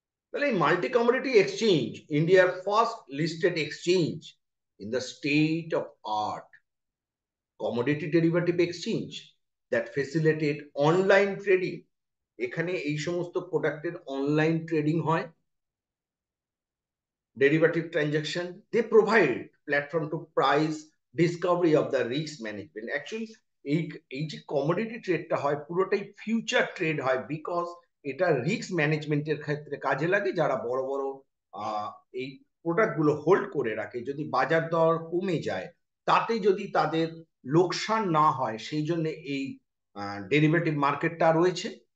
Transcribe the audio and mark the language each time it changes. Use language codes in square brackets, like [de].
[bn] তাহলে এই [en] Multi commodity exchange ইন্ডিয়ার first listed exchange in the state of art, commodity derivative exchange that facilitate online trading. [bn] এখানে এই সমস্ত প্রোডাক্টের অনলাইন ট্রেডিং হয়, derivative transaction. [en] They provide platform to price discovery of the risk management. [bn] Actually এই যে commodity ট্রেডটা হয় পুরোটাই future trade হয়, বিকজ এটা রিস্ক ম্যানেজমেন্টের ক্ষেত্রে কাজে লাগে। যারা বড় বড় এই প্রোডাক্ট গুলো হোল্ড করে রাখে, যদি বাজার দর কমে যায় তাতে যদি তাদের লোকসান না হয়, সেই জন্য এই ডেরিভেটিভ মার্কেটটা রয়েছে।